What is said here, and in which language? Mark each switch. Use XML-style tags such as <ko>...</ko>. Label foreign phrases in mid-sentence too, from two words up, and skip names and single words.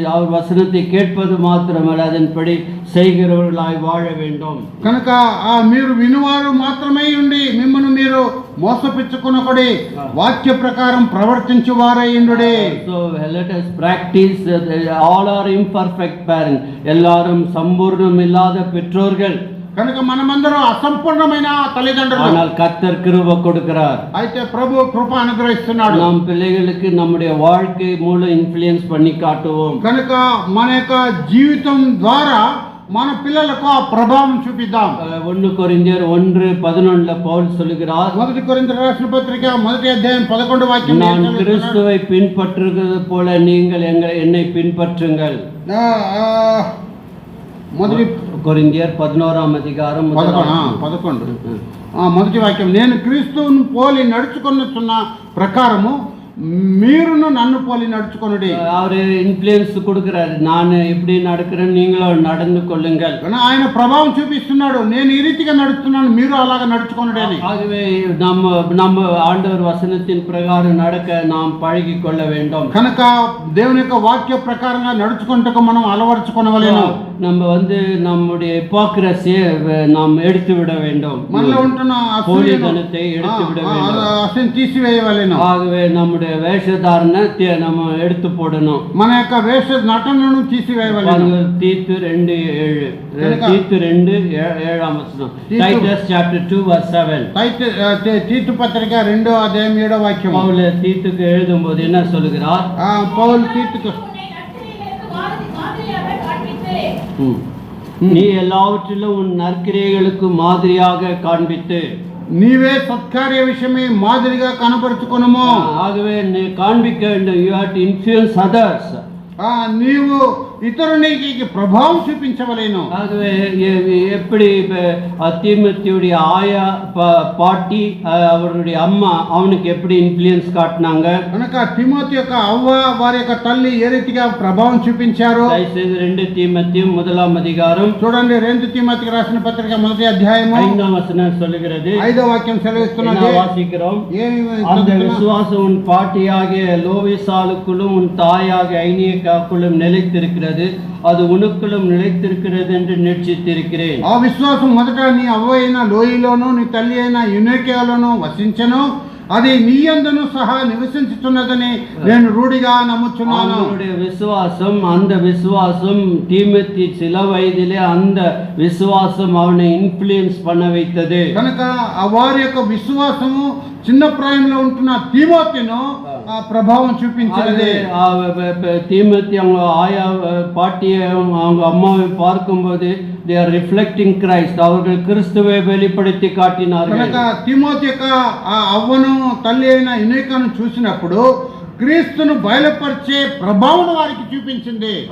<ta>அவர் வசனத்தை கேட்பது மாத்திரமல்ல, அதன்படி செய்கிறவர்களாய் வாழ வேண்டும்.</ta> <te>కనుక మీరు వినువారు మాత్రమే ఉండి మిమ్మల్ని మీరు మోసపుచ్చుకొనకుడి, వాక్య ప్రకారం ప్రవర్తించు వారై ఉండుడి.</te> <en>So let us practice. All are imperfect parents.</en> <ta>எல்லாரும் சம்பூர்ணம் இல்லாத பெற்றோர்கள்.</ta> <te>కనుక మనమందరం అసంపూర్ణమైన తల్లిదండ్రులు.</te> <ta>ஆனால் கர்த்தர் கிருபை கொடுக்கிறார்.</ta> <te>అయితే ప్రభు కృప అనుగ్రహిస్తున్నాడు.</te> <ta>நம் பிள்ளைகளுக்கு நம்முடைய வாழ்க்கை மூலம் இன்ஃப்ளூயன்ஸ் பண்ணி காட்டுவோம்.</ta> <te>కనుక మన యొక్క జీవితం ద్వారా మన పిల్లలకు ఆ ప్రభావం చూపిద్దాం.</te> <ta>1 కొరింథీయర్ 1:11 పౌలు சொல்கிறார்.</ta> <te>1 కొరింథీయులకు రాసిన పత్రిక 1వ అధ్యాయం 11వ వాక్యం.</te> <ta>நான் கிறிஸ்துவை பின்பற்றுகிறது போல நீங்கள் என்னை பின்பற்றுங்கள்.</ta> <te>1 కొరింథీయర్ 11వ అధ్యాయం 11 మొదటి వాక్యం. నేను క్రీస్తువును పోలి నడుచుకొనుచున్న ప్రకారము మీరును నన్ను పోలి నడుచుకొనుడి.</te> <ta>அவரு இன்ஃப்ளூயன்ஸ் கொடுக்கிறாரு, நான் எப்படி நடக்கிறேன் நீங்களும் நடந்து கொள்ளுங்கள்.</ta> <te>ఆయన ప్రభావం చూపిస్తున్నాడు, నేను ఈ రీతిగా నడుస్తున్నాను, మీరు అలాగా నడుచుకొనుడి అని.</te> <ta>ஆகவே நம்ம ஆண்டவர் வசனத்தின் பிரகாரம் நடக்க நாம் பழகி கொள்ள வேண்டும்.</ta> <te>కనుక దేవుని యొక్క వాక్య ప్రకారంగా నడుచుకుంటకు మనం అలవర్చుకొనవలెను.</te> <ta>நம்ம நம்முடைய ஹிப்போக்ரசியை நாம் எடுத்து விட வேண்டும்.</ta> <te>మనలో ఉంటున్న</te> <ta>போலித்தனத்தை எடுத்து விட வேண்டும்.</ta> <te>అసలు తీసివేయవలెను.</te> <ta>ஆகவே நம்முடைய வேஷதாரணத்தை நம்ம எடுத்து போடணும்.</ta> <te>మన యొక్క వేష నటనను తీసివేయవలెను. తీతు 2:7. తీతు 2:7 వచనం.</te> <en>Titus chapter 2:7.</en> <te>తీతు పత్రిక 2వ అధ్యాయం 7వ వాక్యం. పౌలు తీతుకు</te> <ta>எழுதும்போது என்ன சொல்கிறார்?</ta> <te>పౌలు తీతుకు</te> <ta>நீ எல்லாவற்றிலும் உன் நற்கிரியைகளுக்கு மாதிரியாக காண்பித்து</ta> <te>నీవే సత్కార్య విషయమే మాదిరిగా కనపరుచుకొనుము.</te> <ta>ஆகவே நீ காண்பிக்க வேண்டும்.</ta> <en>you have to influence others.</en> <te>నీవు ఇతరునికి ప్రభావం చూపించవలేను.</te> <ta>ஆகவே எப்படி தீமோத்தேயுடைய ஆயா பாட்டி அவருடைய அம்மா அவனுக்கு எப்படி இன்ஃப்ளூயன்ஸ் காட்டினாங்க?</ta> <te>కనుక తిమోతి యొక్క అవ్వ వారి యొక్క తల్లి ఏ రీతిగా ప్రభావం చూపించారు? దయచేసి 2 தீமோத்தேயு 1వ అధ్యాయం చూడండి. 2 తిమోతికి రాసిన పత్రిక 1వ అధ్యాయం 5వ వచనం சொல்கிறது. 5వ వాక్యం సెలవిస్తున్నది.</te> <ta>வாசிக்கிறோம். அந்த விசுவாசம் உன் பாட்டியாகிய லோவிசாளுக்குள்ளும் உன் தாயாகிய ஐனியக்காக்குள்ளும் நிலைத்திருக்கிறது, அது உனக்குள்ளும் நிலைத்திருக்கிறது என்று நிச்சயித்திருக்கிறேன்.</ta> <te>ఆ విశ్వాసం మొదట నీ అవ్వ అయిన లోయలోను నీ తల్లి అయిన యునేకియాలోను వసించెను, అది నీ యందును సహా నివసించుతున్నదని నేను రూఢిగా నమ్ముచున్నాను.</te> <ta>அவருடைய விசுவாசம், அந்த விசுவாசம் தீமோத்தி சில வயதிலே அந்த விசுவாசம் அவனை இன்ஃப்ளூயன்ஸ் பண்ண வைத்தது.</ta> <te>కనుక వారి యొక్క విశ్వాసము చిన్న ప్రాయంలో ఉంటున్న తిమోతిను ప్రభావం చూపించినది.</te> <ta>தீமோத்தி அவங்க ஆயா பாட்டியை அவங்க அம்மாவை பார்க்கும்போது</ta> <en>they are reflecting Christ.</en> <ta>அவர்கள் கிறிஸ்துவை வெளிப்படுத்தி காட்டினார்கள்.</ta> <te>కనుక తిమోతి యొక్క అవ్వను తల్లి అయిన యునేకాను చూసినప్పుడు క్రీస్తును బయలుపరిచే ప్రభావం వారికి చూపించింది.</te>